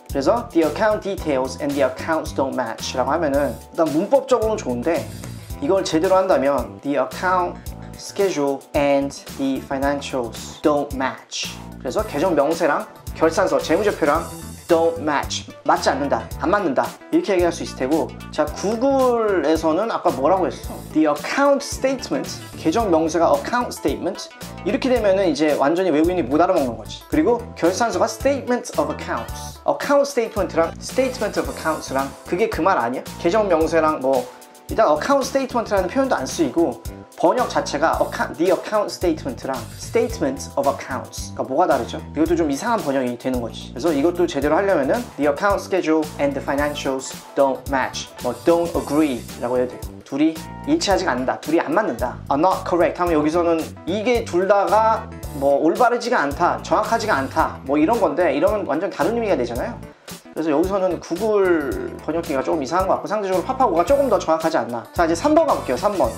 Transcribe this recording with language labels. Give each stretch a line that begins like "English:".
Korean: 그래서
English: The account details and the accounts don't match
Korean: 라고 하면은 일단 문법적으로는 좋은데, 이걸 제대로 한다면
English: The account schedule and the financials don't match.
Korean: 그래서 계정 명세랑 결산서, 재무제표랑
English: don't match.
Korean: 맞지 않는다, 안 맞는다, 이렇게 얘기할 수 있을 테고, 자, 구글에서는 아까 뭐라고 했어?
English: The account statement,
Korean: 계정 명세가 account statement, 이렇게 되면은 이제 완전히 외국인이 못 알아먹는 거지. 그리고 결산서가 statement of accounts, account statement랑 statement of accounts랑 그게 그 말 아니야? 계정 명세랑 뭐 일단 account statement라는 표현도 안 쓰이고, 번역 자체가 the account statement랑 statement of accounts, 그러니까 뭐가 다르죠? 이것도 좀 이상한 번역이 되는 거지. 그래서 이것도 제대로 하려면은
English: the account schedule and the financials don't match,
Korean: 뭐
English: don't agree
Korean: 라고 해야 돼요. 둘이 일치하지 않는다, 둘이 안 맞는다,
English: are not correct
Korean: 하면 여기서는 이게 둘 다가 뭐 올바르지가 않다, 정확하지가 않다, 뭐 이런 건데, 이러면 완전 다른 의미가 되잖아요. 그래서 여기서는 구글 번역기가 조금 이상한 것 같고, 상대적으로 파파고가 조금 더 정확하지 않나. 자, 이제 3번 가볼게요. 3번.